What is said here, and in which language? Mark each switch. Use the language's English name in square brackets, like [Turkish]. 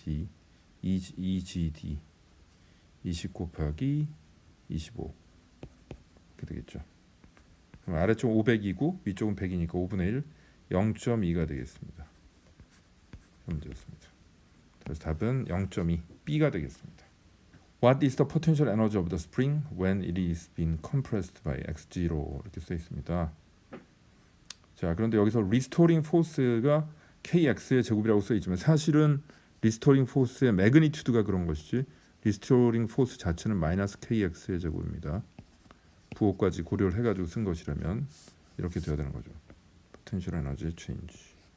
[Korean] D 2GD 20 곱하기 25 이렇게 되겠죠. 그럼 아래쪽 500이고 위쪽은 100이니까 5분의 1 0.2가 되겠습니다. 문제였습니다. 그래서 답은 0.2 B가 되겠습니다. [English] What is the potential energy of the spring when it is being compressed by x0 [Korean] 이렇게 써 있습니다. 자, 그런데 여기서 restoring force가 kx의 제곱이라고 써 있지만 사실은 restoring force의 magnitude가 그런 것이지 restoring force 자체는 마이너스 kx의 제곱입니다. 부호까지 고려를 해가지고 쓴 것이라면 이렇게 되어야 되는 거죠. [English] potential energy change.